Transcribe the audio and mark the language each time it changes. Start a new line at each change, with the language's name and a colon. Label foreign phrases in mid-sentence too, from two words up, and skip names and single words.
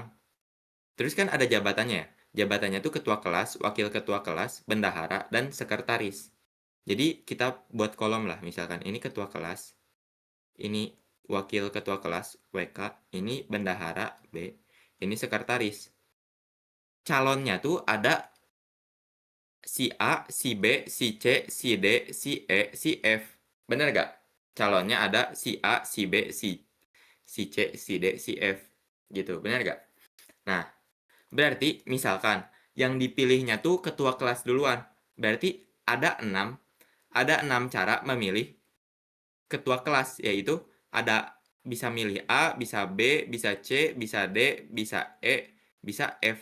Indonesian: Terus kan ada jabatannya ya. Jabatannya tuh ketua kelas, wakil ketua kelas, bendahara, dan sekretaris. Jadi kita buat kolom lah. Misalkan ini ketua kelas, ini wakil ketua kelas, WK, ini bendahara, B, ini sekretaris. Calonnya tuh ada si A, si B, si C, si D, si E, si F. Bener gak? Calonnya ada si A, si B, si C, si D, si F. Gitu, bener gak? Nah, berarti misalkan yang dipilihnya tuh ketua kelas duluan. Berarti ada enam cara memilih ketua kelas, yaitu ada bisa milih A, bisa B, bisa C, bisa D, bisa E, bisa F.